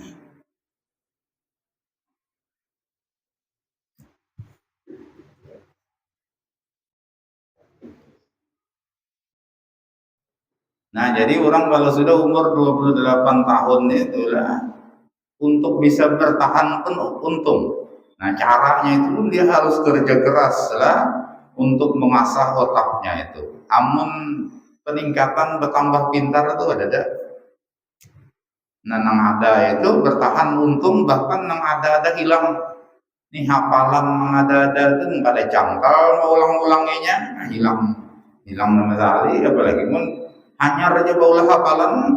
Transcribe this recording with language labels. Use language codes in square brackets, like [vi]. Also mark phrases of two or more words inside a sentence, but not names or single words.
[id] Nah jadi orang kalau sudah umur 28 tahun itulah untuk bisa bertahan pun untung. Nah caranya itu dia harus kerja keras lah untuk mengasah otaknya itu. [bjn] Amun peningkatan bertambah pintar itu ada. Nah nang ada itu bertahan untung, bahkan nang ada hilang. Ini hafalan nang ada itu nggak ada jangkal mau ulang-ulanginya, nah, hilang nama sekali, apalagi mun hanya raja baulah hafalan.